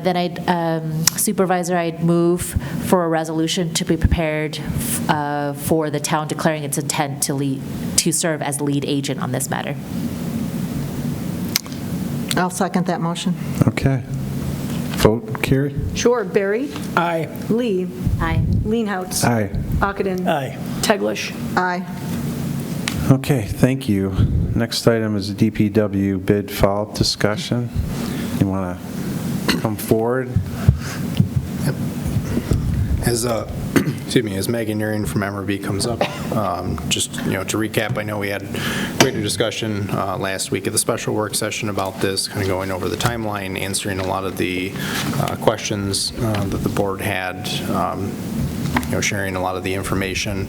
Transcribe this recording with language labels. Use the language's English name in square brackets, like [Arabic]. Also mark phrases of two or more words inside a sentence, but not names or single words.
[English] Then Supervisor, I'd move for a resolution to be prepared for the town declaring its intent to serve as lead agent on this matter. I'll second that motion. Okay. Vote, Carrie? Sure. Barry? Aye. Lee? Aye. Leenhouts? Aye. Ockenden? Aye. Teglash? Aye. Okay, thank you. Next item is a DPW bid follow-up discussion. You want to come forward? As Megan Urian from MRB comes up, just, to recap, I know we had greater discussion last week at the special work session about this, kind of going over the timeline, answering a lot of the questions that the board had, sharing a lot of the information.